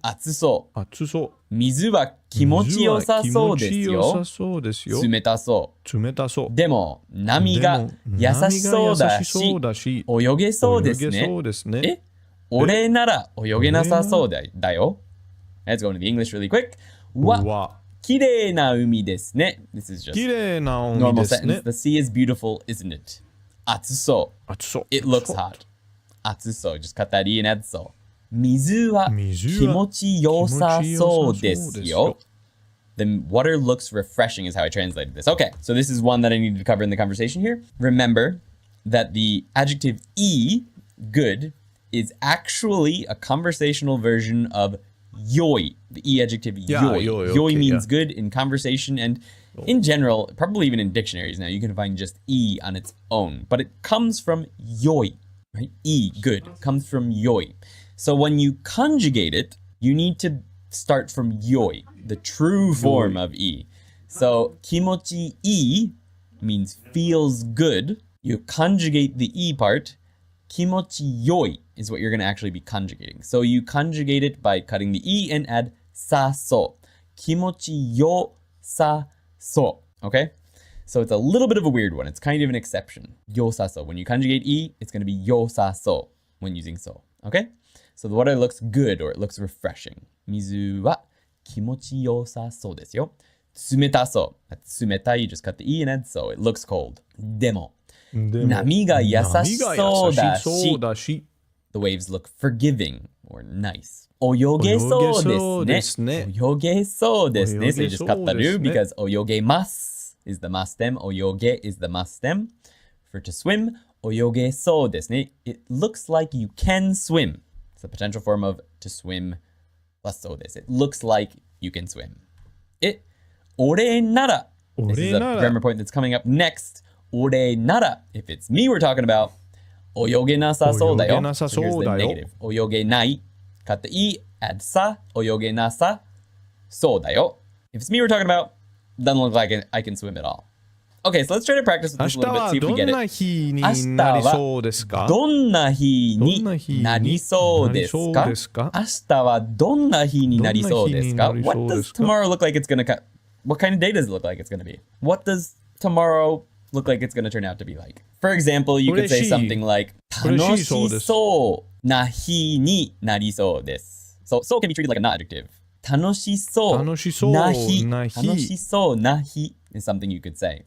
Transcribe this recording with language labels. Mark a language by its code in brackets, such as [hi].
[ja] 暑そう。水は気持ちよさそうですよ。冷たそう。でも波が優しそうだし、泳げそうですね。俺なら泳げなさそうだよ。 [en] Let's go into the English really quick. [ja] わ、綺麗な海ですね。 [en] This is just [ja] 綺麗な [en] normal [ja] 海ですね。 [en] sentence. The sea is beautiful, isn't it? [ja] 暑そう。暑そう。 [en] It looks hot. [ja] 暑そう。 [en] just 語りなそう。 [ja] 水は気持ちよさそうですよ。 [en] The water looks refreshing is how I translated this. Okay, so this is one that I needed to cover in the conversation here. Remember that the adjective e, good, is actually a conversational version of yoi. The e adjective yoi. Yoi means good in conversation and in general, probably even in dictionaries now, you can find just e on its own. But it comes from yoi, right? E, good, comes from yoi. So when you conjugate it, you need to start from yoi, the true form of e. So kimochi i means feels good. You conjugate the e part. Kimochi yoi is what you're going to actually be conjugating. So you conjugate it by cutting the e and add sa so. Kimochi yo sa so. Okay? So it's a little bit of a weird one. It's kind of an exception. Yo sa so. When you conjugate e, it's going to be yo sa so when using so. Okay? So the water looks good or it looks refreshing. [ja] 水は気持ちよさそうですよ。冷たそう。 [en] That's 冷たい. You just cut the e and add so. It looks cold. [ja] でも波が優しそうだし [en] The waves look forgiving or nice. [ja] 泳げそうですね。泳げそうですね. [en] So you just cut the ru because 泳げます is the must stem. 泳げ is the must stem. For to swim, 泳げそうですね. It looks like you can swim. It's the potential form of to swim plus そうです. It looks like you can swim. 俺なら This is a grammar point that's coming up next. 俺なら If it's me we're talking about [ja] 泳げなさそうだよ. [en] So here's the negative. 泳げない Cut the e, add さ [ja] 泳げなさそうだよ. [en] If it's me we're talking about doesn't look like I can swim at all. Okay, so let's try to practice with this a little bit, see if we get it. [ja] 明日はどんな日になりそうですか? 明日はどんな日になりそうですか? [en] What does tomorrow look like it's gonna What kind of day does it look like it's gonna be? What does tomorrow look like it's gonna turn out to be like? For example, you could say something like [ja] 楽しそうな日になりそうです. [en] So can be treated like a not adjective. [ja] 楽しそうな日 [en] is something you could say.